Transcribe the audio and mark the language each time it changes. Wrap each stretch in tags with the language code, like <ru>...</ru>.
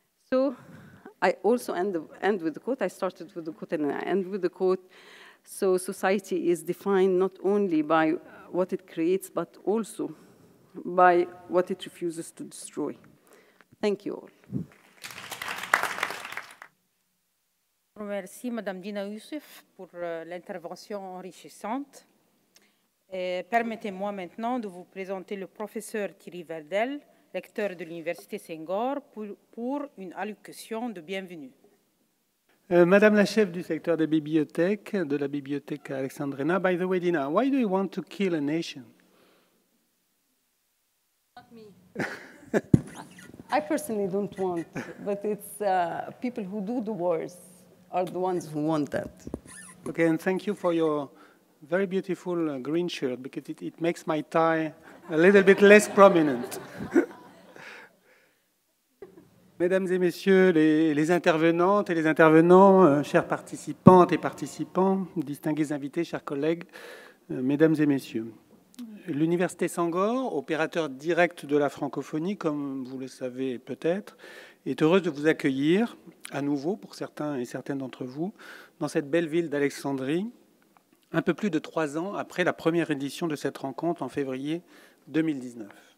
<en>So I also end with the quote. I started with the quote and I end with the quote. So society is defined not only by what it creates, but also by what it refuses to destroy. Thank you all.</en> <fr>Merci Madame Dina Youssef pour l'intervention enrichissante. Permettez-moi maintenant de vous présenter le professeur Thierry Verdel, lecteur de l'Université Senghor, pour une allocution de bienvenue. Madame la chef du secteur des bibliothèques, de la bibliothèque Alexandrina,</fr> <en>by the way, Dina, why do you want to kill a nation? Not me. I personally don't want, but it's people who do the wars are the ones who want that. Okay, and thank you for your very beautiful green shirt, because it makes my tie a little bit less prominent.</en> <fr>Mesdames et messieurs les intervenantes et les intervenants, chers participantes et participants, distingués invités, chers collègues, mesdames et messieurs. L'Université Senghor, opérateur direct de la francophonie, comme vous le savez peut-être, est heureuse de vous accueillir à nouveau, pour certains et certaines d'entre vous, dans cette belle ville d'Alexandrie, un peu plus de 3 ans après la première édition de cette rencontre en février 2019.</fr>